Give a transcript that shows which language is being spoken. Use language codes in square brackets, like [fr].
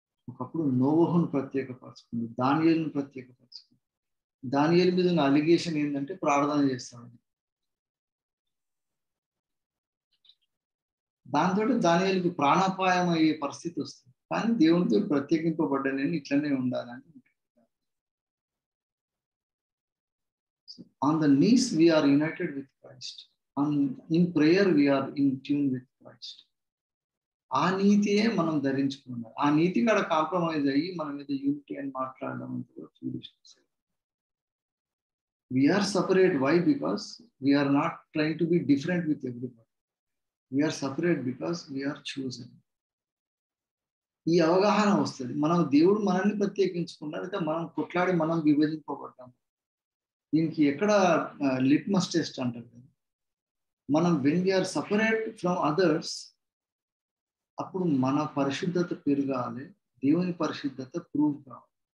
[te] ఒకప్పుడు నోవహును ప్రత్యేకపరచుకుంటాడు, దానియేలును ప్రత్యేకపరచుకుంటాడు. దానియేలు మీద ఉన్న అలిగేషన్ ఏంటంటే ప్రార్థన చేస్తాడు. దాంతో దానియేలుకు ప్రాణాపాయం అయ్యే పరిస్థితి వస్తుంది. కానీ దేవునితో ప్రత్యేకింపబడ్డా నేను ఇట్లనే ఉండాలని. [en] On the knees we are united with Christ. In prayer we are in tune with Christ. [te] ఆ నీతియే మనం ధరించుకున్నాం. ఆ నీతి కూడా కాంప్రమైజ్ అయ్యి మన మీద యూనిటీ అని మాట్లాడడం foolishness. [en] We are separate. Why? Because we are not trying to be different with everybody. We are separate because we are chosen. [te] ఈ అవగాహన వస్తుంది. మనం దేవుడు మనల్ని ప్రత్యేకించుకున్నాడు, అయితే మనం కొట్లాడి మనం విభజింపబడ్డాం. దీనికి ఎక్కడ లిట్మస్ టెస్ట్ అంటారు కదా, మనం [en] when we're separate from others [te] అప్పుడు మన పరిశుద్ధత పెరగాలి, దేవుని పరిశుద్ధత ప్రూవ్ కావాలి.